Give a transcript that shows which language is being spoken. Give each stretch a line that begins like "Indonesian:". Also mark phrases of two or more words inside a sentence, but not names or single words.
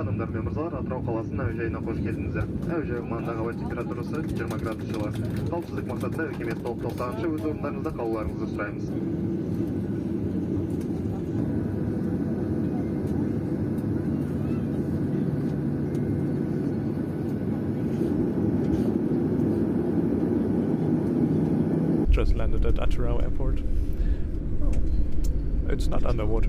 Kazakh: Кунактар мен мырзалар, Атырау қаласының әуежайына қош келдіңіздер. Әуежай аумағындағы ауа температурасы 20 градус жылы. Қауіпсіздік мақсатында үкімет толып тоқтағанша өз орындарыңызда қалуларыңызды сұраймыз.
English: Just landed at Atyrau Airport. Oh, it's not underwater.